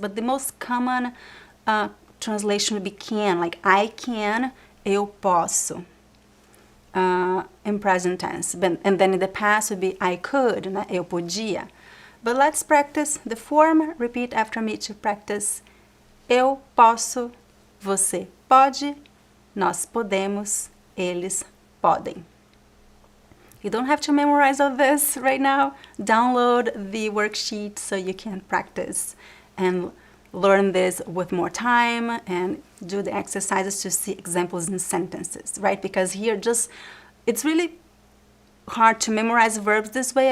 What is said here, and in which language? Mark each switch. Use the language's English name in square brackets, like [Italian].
[English] But the most common translation would be can, like I can, [Portuguese] eu posso. [English] In present tense. And then in the past would be I could, [Portuguese] né? Eu podia. [English] But let's practice the form. Repeat after me to practice. [Portuguese] Eu posso, você pode, nós podemos, eles podem. [English] You don't have to memorize all this right now. Download the worksheet so you can practice and learn this with more time and do the exercises to see examples in sentences, right? Because here it's really hard to memorize verbs this way.